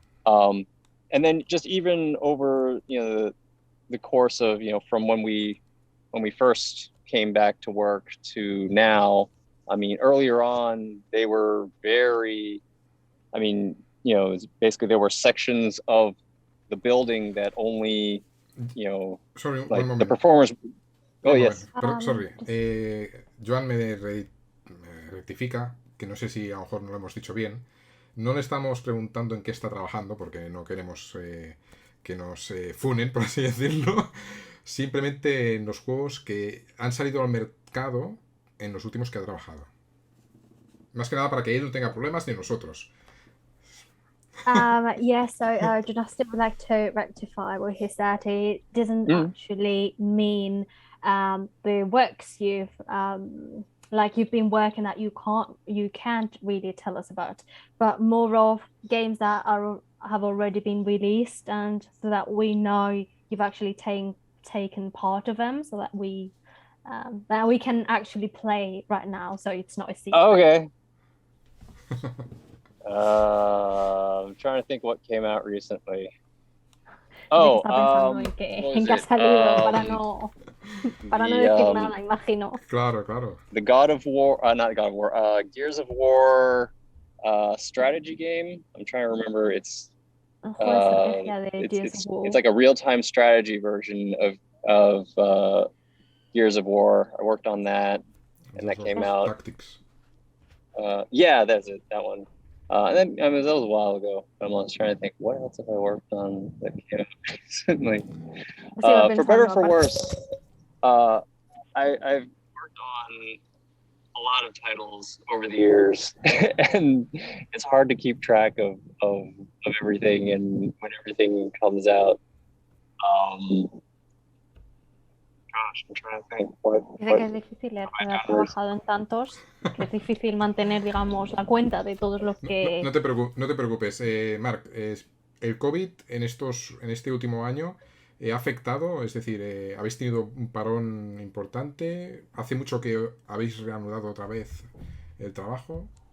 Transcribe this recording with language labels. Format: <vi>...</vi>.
<en>And then just even over the course of from when we first came back to work to now, I mean, earlier on they were very, I mean, basically there were sections of the building that only Sorry, like one moment. the performers. Oh, yes. Sorry.</en> <es>Joan me rectifica, que no sé si a lo mejor no lo hemos dicho bien. No le estamos preguntando en qué está trabajando, porque no queremos que nos funen, por así decirlo, simplemente en los juegos que han salido al mercado en los últimos que ha trabajado. Más que nada para que él no tenga problemas ni nosotros.</es> <en>Yeah, so just would like to rectify what he said. It doesn't actually mean the works you've like you've been working that you can't really tell us about, but more of games that have already been released, and so that we know you've actually taken part of them, so that we can actually play right now, so it's not a secret. Okay. I'm trying to think what came out recently. Oh,</en> <es>en que ha salido para no decir nada, imagino. Claro, claro.</es> <en>The God of War, not God of War, Gears of War strategy game. I'm trying to remember. It's like a real-time strategy version of Gears of War. I worked on that, and that came out. Tactics. Yeah, that's it. That one. And then that was a while ago. I was trying to think, what else have I worked on that came out recently? For better or for worse, I've worked on a lot of titles over the years, and it's hard to keep track of everything and when everything comes out. Gosh, I'm trying to think.</en> <es>Dice que es difícil, ha trabajado en tantos, que es difícil mantener, digamos, la cuenta de todos los que... No te preocupes, Marc, el COVID en este último año ha afectado, es decir, habéis tenido un parón importante, ¿hace mucho que habéis reanudado otra vez el trabajo?</es>